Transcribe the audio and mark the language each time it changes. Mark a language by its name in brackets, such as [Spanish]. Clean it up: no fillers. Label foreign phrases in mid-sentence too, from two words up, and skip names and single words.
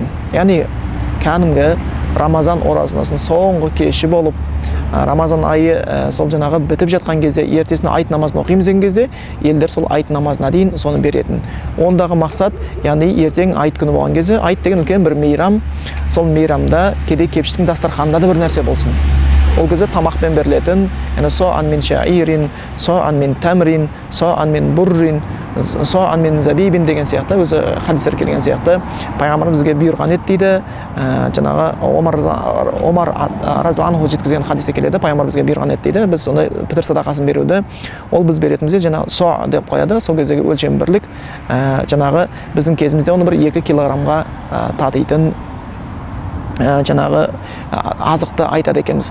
[Kazakh] Яғни кәдімгі Рамазан оразасының соңғы кеші болып, Рамазан айы сол жаңағы бітіп жатқан кезде, ертесіне айт намазын оқимыз деген кезде, елдер сол айт намазына дейін соны беретін. Ондағы мақсат, яғни ертең айт күні болған кезде, айт деген үлкен бір мейрам, сол мейрамда кедей кепшіктің дастарханында да бір нәрсе болсын. Ол кезде тамақпен берілетін, [Arabic] صاعا من شعير صاعا من تمر صاعا من بر صاعا من زبيب [Kazakh] деген сияқты, өзі хадистер келген сияқты, пайғамбар бізге бұйырған еді дейді. Жаңағы Омар [Arabic] رضي الله عنه [Kazakh] жеткізген хадисте келеді, пайғамбар бізге бұйырған еді дейді. Біз сондай пітір садақасын беруді, ол біз беретімізде жаңағы со деп қояды, сол кездегі өлшем бірлік. Жаңағы біздің кезімізде оны бір 2 килограммға татитын жаңағы азықты айтады екенбіз.